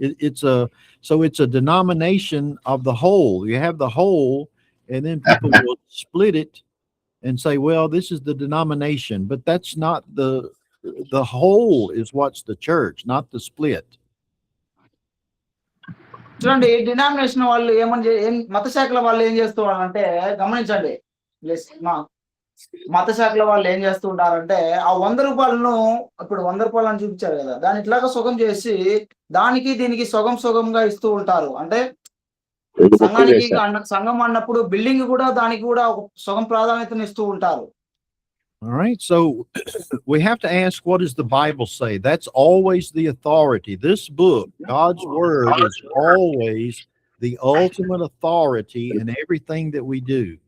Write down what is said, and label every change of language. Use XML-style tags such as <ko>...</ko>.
<en>It's a denomination of the whole. You have the whole, and then people will split it and say, well, this is the denomination, but that's not the whole is what's the church, not the split.</en> <te>చూడండి, denomination వాళ్ళు మత శాఖల వాళ్ళు ఏం చేస్తూ అంటే గమనించండి. మత శాఖల వాళ్ళు ఏం చేస్తూ ఉంటారంటే ఆ 100 రూపాయలను ఇప్పుడు 100 రూపాయలు అని చూపించారు కదా, దాని ఇట్లాగా సుగం చేసి దానికి దీనికి సుగంగా ఇస్తూ ఉంటారు. అంటే సంఘానికి సంఘం అన్నప్పుడు బిల్డింగ్ కూడా దానికి కూడా ఒక సుగం ప్రాధాన్యతను ఇస్తూ ఉంటారు.</te> <en>All right, so we have to ask, what does the Bible say? That's always the authority. This book, God's word, is always the ultimate authority in everything that we do.</en>